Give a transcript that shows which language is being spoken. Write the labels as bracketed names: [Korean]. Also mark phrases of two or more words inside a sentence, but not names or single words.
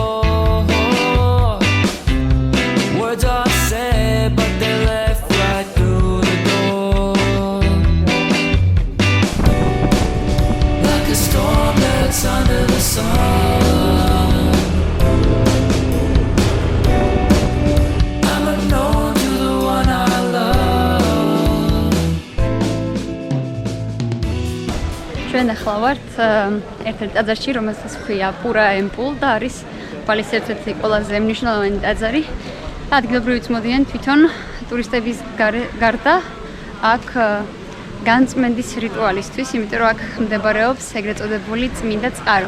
[English] Words are said, but they left right through the door. Like a storm that's under the sun, I'm unknown to the one I love. [Georgian] ჩვენ ახლა ვართ ერთ-ერთ ტაძარში, რომელსაც ჰქვია პურა ემპულ და არის ბალის ერთ-ერთი ყველაზე მნიშვნელოვანი ტაძარი. ადგილობრივიც მოდიან თვითონ ტურისტების გარდა აქ განწმენდის რიტუალისთვის, იმიტომ რომ აქ მდებარეობს ეგრეთ წოდებული წმინდა წყარო.